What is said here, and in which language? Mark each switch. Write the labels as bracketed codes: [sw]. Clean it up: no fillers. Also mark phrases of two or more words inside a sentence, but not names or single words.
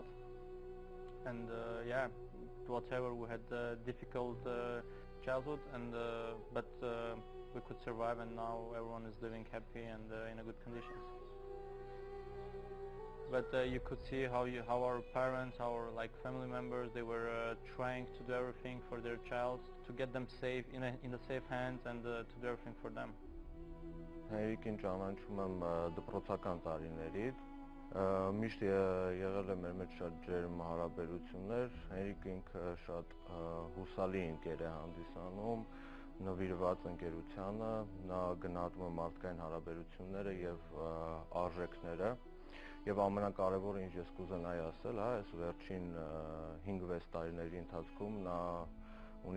[en] And yeah, whatever, we had a difficult childhood, and but we could survive, and now everyone is living happy and in a good conditions. But you could see how our parents, our family members, they were trying to do everything for their child, to get them safe in the safe hands, and to do everything for them. [hy] Henrikhին ճանաչում եմ դպրոցական տարիներից, միշտ եղել է մեր մեջ շատ ջերմ հարաբերություններ, Henrikhը ինքը շատ հուսալի ընկեր է հանդիսանում, նվիրված ընկերությանը, նա գնահատում է մարդկային հարաբերությունները եւ արժեքները, եւ ամենակարևորը ինչ ես կուզենայի ասել, այս վերջին 5-6 տարիների ընթացքում նա ունի